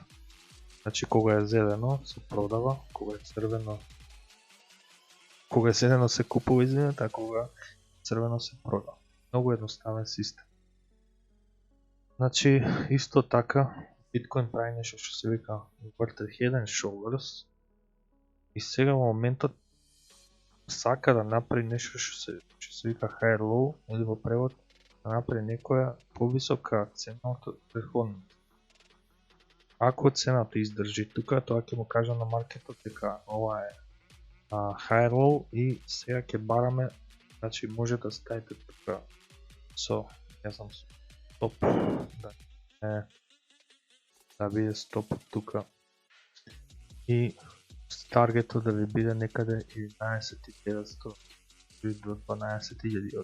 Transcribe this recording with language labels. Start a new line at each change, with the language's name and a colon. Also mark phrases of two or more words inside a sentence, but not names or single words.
Macedonian: Значи, кога е зелено се продава, кога е зелено се купува, извинете, а кога црвено се продава. Многу едноставен систем. Значи, исто така, биткоин прави нешто што се вика
English: inverted head and shoulders
Macedonian: и сега во моментот сака да направи нешто што се вика
English: higher low
Macedonian: или во превод да направи некоја повисока цена од претходната. Ако цената издржи тука, тоа ќе му кажа на маркетот дека ова е
English: higher low
Macedonian: и сега ќе бараме, значи може да ставите тука не знам, стоп, да биде стоп тука и таргетот да ви биде некаде 11.900 до 12.000.